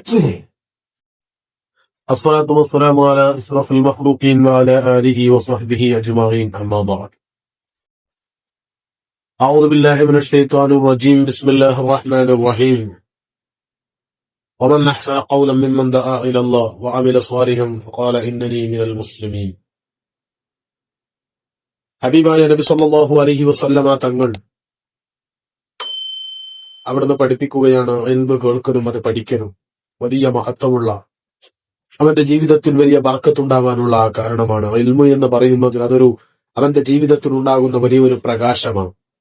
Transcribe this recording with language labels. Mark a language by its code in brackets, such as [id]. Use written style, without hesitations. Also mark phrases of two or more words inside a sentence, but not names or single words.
[ar] الصلاة والسلام على أشرف المخلوقين وعلى آله وصحبه أجمعين، أما بعد. أعوذ بالله من الشيطان الرجيم. بسم الله الرحمن الرحيم. ومن أحسن قولا ممن دعا إلى الله وعمل صالحا فقال إنني من المسلمين. [ml] ഹബീബായ നബി [ar] صلى الله عليه وسلم [ml] തങ്ങൾ അവിടുന്ന് പഠിപ്പിക്കുകയാണ്, ഇൽമ് കേൾക്കലും അത് പഠിക്കലും വലിയ മഹത്വമുള്ള, അവന്റെ ജീവിതത്തിൽ വലിയ ബർക്കത്തുണ്ടാകാനുള്ള കാരണമാണ്. ഇൽമു എന്ന് പറയുന്നത് അതൊരു അവന്റെ ജീവിതത്തിൽ ഉണ്ടാകുന്ന വലിയൊരു പ്രകാശമാണ്.